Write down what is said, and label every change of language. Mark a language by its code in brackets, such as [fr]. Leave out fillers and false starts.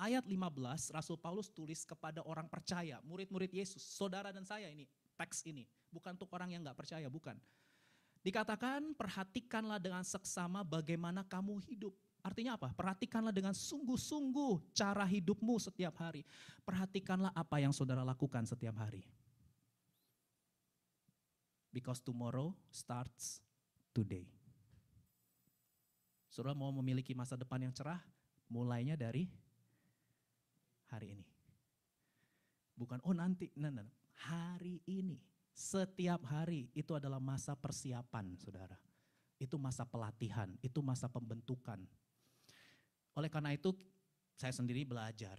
[id] Ayat 15 Rasul Paulus tulis kepada orang percaya, murid-murid Yesus, saudara dan saya ini, teks ini. Bukan untuk orang yang gak percaya, bukan. Dikatakan perhatikanlah dengan seksama bagaimana kamu hidup. Artinya apa? Perhatikanlah dengan sungguh-sungguh cara hidupmu setiap hari. Perhatikanlah apa yang saudara lakukan setiap hari. [en] Because tomorrow starts today. [id] Saudara mau memiliki masa depan yang cerah, mulainya dari hari ini. Bukan, oh nanti, hari ini. Setiap hari itu adalah masa persiapan, saudara. Itu masa pelatihan, itu masa pembentukan. Oleh karena itu, saya sendiri belajar.